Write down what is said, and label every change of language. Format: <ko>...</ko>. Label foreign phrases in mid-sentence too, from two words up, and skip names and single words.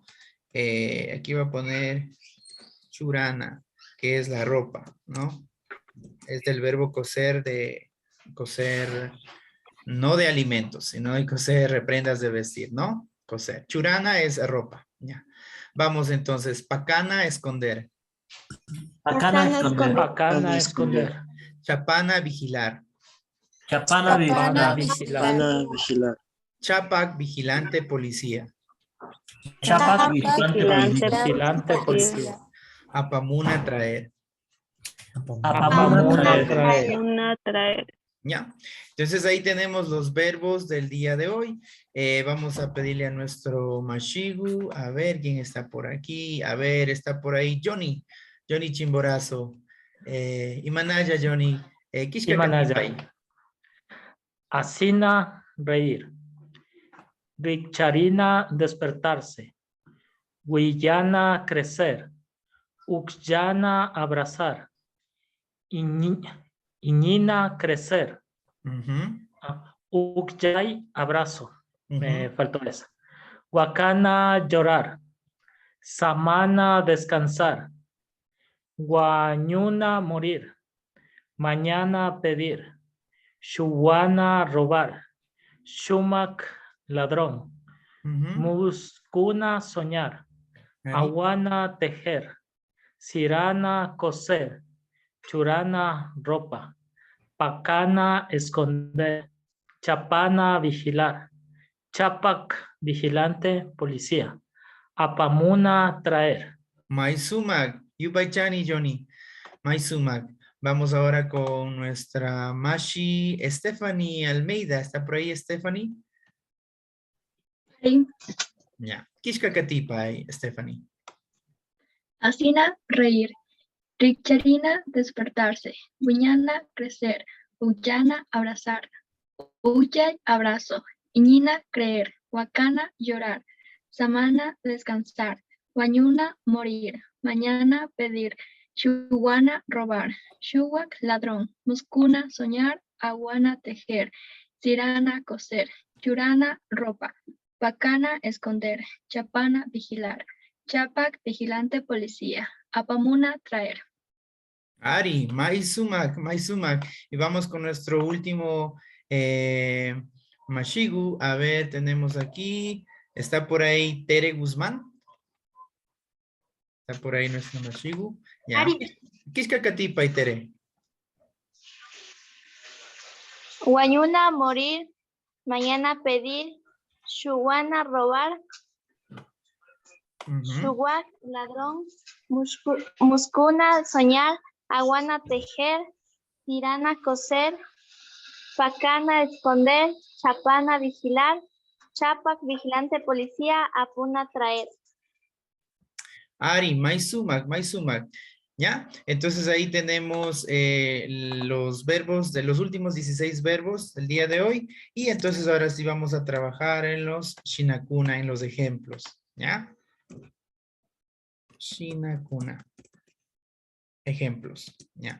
<es>Aquí va a poner churana, que es la ropa, ¿no? Es del verbo coser, no de alimentos, sino de coser prendas de vestir, ¿no? Coser. Churana es ropa, ya. Vamos entonces, pacana, esconder. Pacana esconder. Pacana esconder. Chapana, vigilar.</es> <qu>Chapana Pana</qu> <es>vigilar. vigilar. Chapac, vigilante, policía. Chapac vigilante policía. Vigilante policía. Apamuna, traer. Apamuna traer. Una traer. Ya. Entonces ahí tenemos los verbos del día de hoy. Vamos a pedirle a nuestro Mashigu, a ver quién está por aquí. A ver, está por ahí Johnny Chimborazo.</es> <qu>Imanaya, Johnny. Kishka Imanaya. Katipay.</qu> <es>Asina reír. Richarina despertarse. Huillana crecer. Uxyana abrazar. Iñina crecer. Ujú, Uxyay abrazo. Me ujú. faltó esa. Huacana llorar. Samana descansar. Guañuna morir. Mañana pedir. Shuwana robar. Shumak ladrón. Ujú. Muscuna soñar. Ahí. Aguana tejer. Sirana coser. Churana ropa. Pacana esconder. Chapana vigilar. Chapac vigilante policía. Apamuna traer.</es> <qu>Maisumak, Yupaychani, Johnny. Maisumak.</qu> <es>Vamos ahora con nuestra Mashi Stephanie Almeida. ¿Está por ahí, Stephanie? Sí. Ya.</es> <qu>Kishka Katipay, Stephanie.</qu> <es>Asina reír. Richarina despertarse. Buñana crecer. Ullana abrazar. Uyay abrazo. Iñina creer. Huacana llorar. Samana descansar. Guañuna morir. Mañana pedir. Shuwana robar. Shuwak ladrón. Muscuna soñar. Aguana tejer. Sirana coser. Churana ropa. Pacana esconder. Chapana vigilar. Chapac vigilante policía. apamuna, traer.</es> <qu>Ari, Maisumak, Maisumak.</qu> <es>Y vamos con nuestro último Mashigu. A ver, tenemos aquí. Está por ahí Tere Guzmán. Está por ahí nuestro Mashigu. Ya. ¿Qué es cacatipa y Tere? Guayuna, morir. Mañana, pedir. Shuwana, robar. Ujú. Shuwak, ladrón. Muscuna, soñar. Aguana, tejer. Tirana, coser. Pacana, esconder. Chapana, vigilar. Chapac, vigilante, policía. Apuna, traer.</es> <qu>Ari, Maisumak, Maisumak.</qu> <es>¿Ya? Entonces ahí tenemos los verbos de los últimos 16 verbos del día de hoy. Y entonces ahora sí vamos a trabajar en los Shinakuna, en los ejemplos. ¿Ya? Shinakuna. Ejemplos. ¿Ya?</es>